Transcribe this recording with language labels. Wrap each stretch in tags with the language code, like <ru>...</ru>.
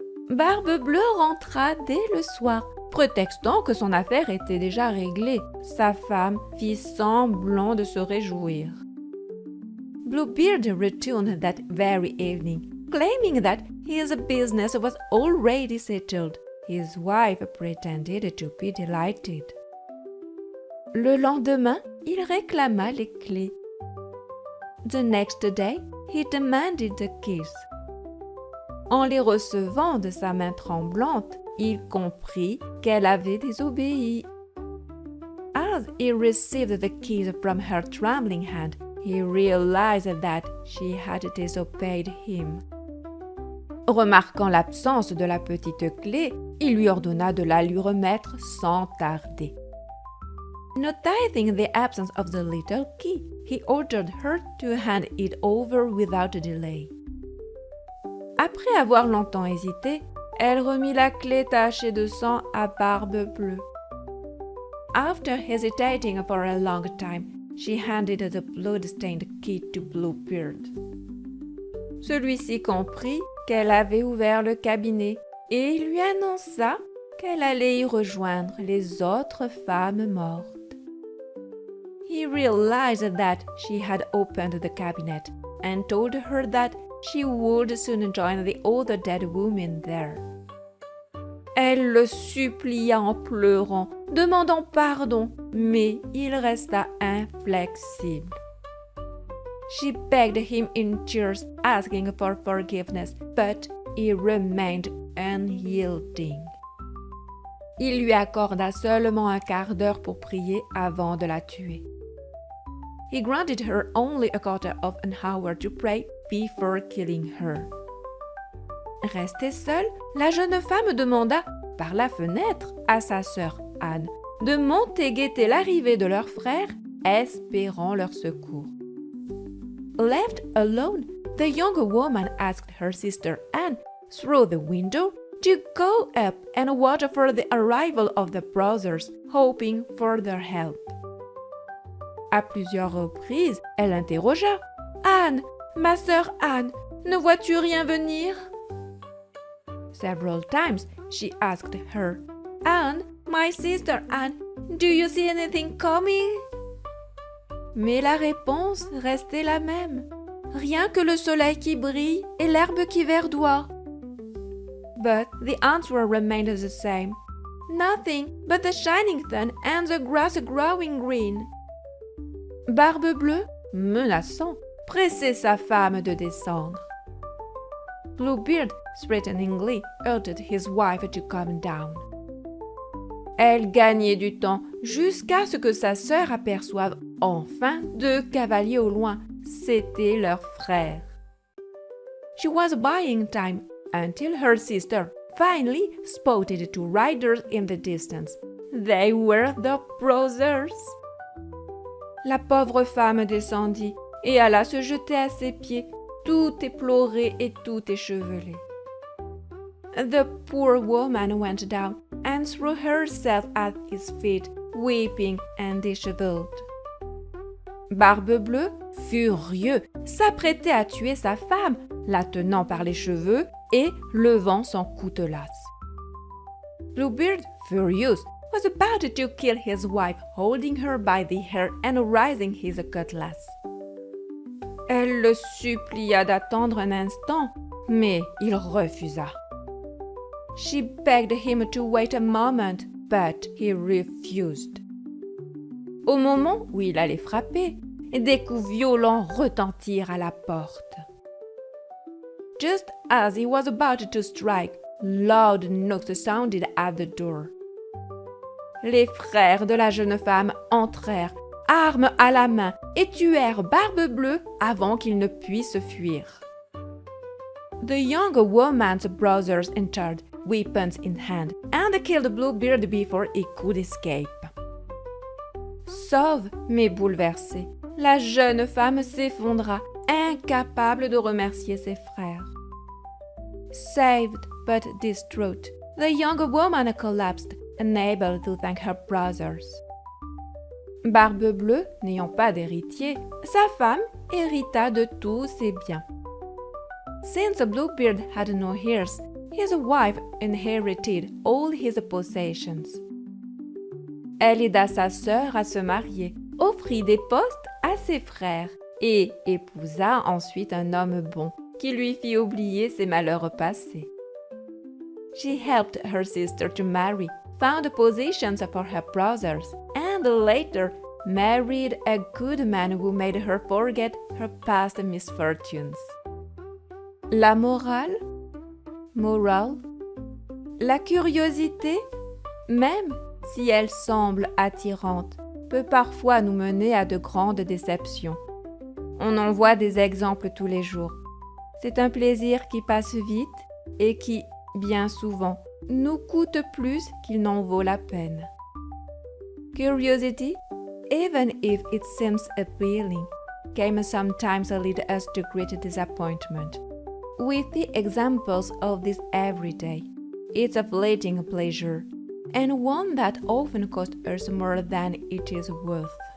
<fr>Barbe Bleue rentra dès le soir, prétextant que son affaire était déjà réglée. Sa femme fit semblant de se réjouir.</fr> <en>Bluebeard returned that very evening, claiming that his business was already settled. His wife pretended to be delighted.</en> <fr>Le lendemain, il réclama les clés.</fr> <en>The next day, he demanded the keys.</en> <fr>En les recevant de sa main tremblante, il comprit qu'elle avait désobéi.</fr> <en>As he received the keys from her trembling hand, he realized that she had disobeyed him.</en> <fr>Remarquant l'absence de la petite clé, il lui ordonna de la lui remettre sans tarder.</fr> <en>Noticing the absence of the little key, he ordered her to hand it over without delay.</en> <fr>Après avoir longtemps hésité, elle remit la clé tachée de sang à Barbe Bleue.</fr> <en>After hesitating for a long time, she handed the blood-stained key to Bluebeard.</en> <fr>Celui-ci comprit qu'elle avait ouvert le cabinet et lui annonça qu'elle allait y rejoindre les autres femmes mortes.</fr> <en>He realized that she had opened the cabinet and told her that she would soon join the other dead women there.</en> <fr>Elle le supplia en pleurant, demandant pardon, mais il resta inflexible.</fr> <en>She begged him in tears, asking for forgiveness, but he remained unyielding.</en> <fr>Il lui accorda seulement un quart d'heure pour prier avant de la tuer.</fr> <en>He granted her only a quarter of an hour to pray before killing her.</en> <fr>Restée seule, la jeune femme demanda, par la fenêtre, à sa sœur Anne, de monter guetter l'arrivée de leur frère, espérant leur secours.</fr> <en>Left alone, the young woman asked her sister Anne, through the window, to go up and watch for the arrival of the brothers, hoping for their help.</en> <fr>À plusieurs reprises, elle interrogea « Anne, ma sœur Anne, Ne vois-tu rien venir?</fr> <en>Several times she asked her, Anne, my sister Anne, do you see anything coming?</en> <fr>Mais la réponse restait la même. Rien que le soleil qui brille et l'herbe qui verdoie.</fr> <en>But the answer remained the same. Nothing but the shining sun and the grass growing green.</en> <fr>Barbe Bleue, menaçant, pressait sa femme de descendre.</fr> <en>Bluebeard, threateningly, urged his wife to come down.</en> <fr>Elle gagnait du temps jusqu'à ce que sa sœur aperçoive enfin deux cavaliers au loin. C'était leur frère.</fr> <en>She was buying time until her sister finally spotted two riders in the distance. They were the brothers.</en> <fr>La pauvre femme descendit et alla se jeter à ses pieds, tout éplorée et tout échevelée.</fr> <en>The poor woman went down and threw herself at his feet, weeping and disheveled.</en> <fr>Barbe Bleue, furieux, s'apprêtait à tuer sa femme, la tenant par les cheveux et levant son coutelas.</fr> <en>Bluebeard, furious, was about to kill his wife, holding her by the hair and raising his cutlass.</en> <fr>Elle le supplia d'attendre un instant, mais il refusa.</fr> <en>She begged him to wait a moment, but he refused.</en> <fr>Au moment où il allait frapper, des coups violents retentirent à la porte.</fr> <en>Just as he was about to strike, loud knocks sounded at the door.</en> <fr>Les frères de la jeune femme entrèrent, armes à la main, et tuèrent Barbe Bleue avant qu'il ne puisse fuir.</fr> <en>The young woman's brothers entered, weapons in hand, and killed Bluebeard before he could escape.</en> <fr>Sauve, mais bouleversée, la jeune femme s'effondra, incapable de remercier ses frères.</fr> <en>Saved but distraught, the young woman collapsed, unable to thank her brothers.</en> <fr>Barbe Bleue, n'ayant pas d'héritier, sa femme hérita de tous ses biens.</fr> <en>Since Bluebeard had no heirs, his wife inherited all his possessions.</en> <fr>Elle aida sa sœur à se marier, offrit des postes à ses frères et épousa ensuite un homme bon qui lui fit oublier ses malheurs passés.</fr> <en>She helped her sister to marry, found positions for her brothers, and later married a good man who made her forget her past misfortunes.</en> <fr>La morale?</fr> <en>Moral?</en> <fr>La curiosité, même si elle semble attirante, peut parfois nous mener à de grandes déceptions. On en voit des exemples tous les jours. C'est un plaisir qui passe vite et qui, bien souvent, nous coûte plus qu'il n'en vaut la peine.</fr> <en>Curiosity, even if it seems appealing, can sometimes lead us to great disappointment. With the examples of this every day, it's a fleeting pleasure, and one that often costs us more than it is worth.</en>